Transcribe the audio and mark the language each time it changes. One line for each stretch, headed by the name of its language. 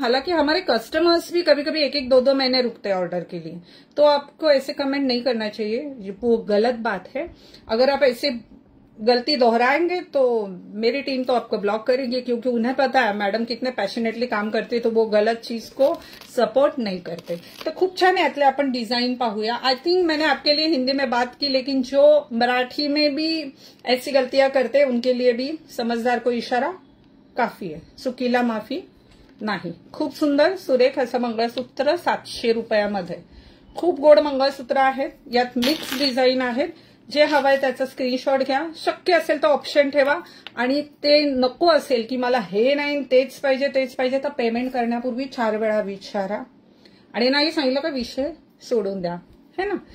Hindi: हालांकि हमारे कस्टमर्स भी कभी कभी 1-1, 2-2 महीने रुकते हैं ऑर्डर के लिए, तो आपको ऐसे कमेंट नहीं करना चाहिए. वो गलत बात है. अगर आप ऐसे गलती दोहराएंगे तो मेरी टीम तो आपको ब्लॉक करेगी, क्योंकि उन्हें पता है मैडम कितने पैशनेटली काम करते, तो वो गलत चीज को सपोर्ट नहीं करते.
Marathi: तो खूप छान यातले आपण डिजाइन पाहूया.
English: I think
Hindi: मैंने आपके लिए हिंदी में बात की, लेकिन जो मराठी में भी ऐसी गलतियां करते हैं उनके लिए भी समझदार को इशारा काफी है.
Marathi: चुकीला माफी नाही. खूप सुंदर सुरेख असं मंगळसूत्र 700 रुपयामध्ये. खूप गोड मंगळसूत्र आहेत. यात मिक्स डिझाईन आहेत. जे हवंय त्याचा स्क्रीनशॉट घ्या. शक्य असेल तर ऑप्शन ठेवा, आणि ते नको असेल की मला हे नाही तेच पाहिजे तर पेमेंट करण्यापूर्वी 4 वेळा विचारा, आणि नाही सांगितलं का विषय सोडून द्या, है ना.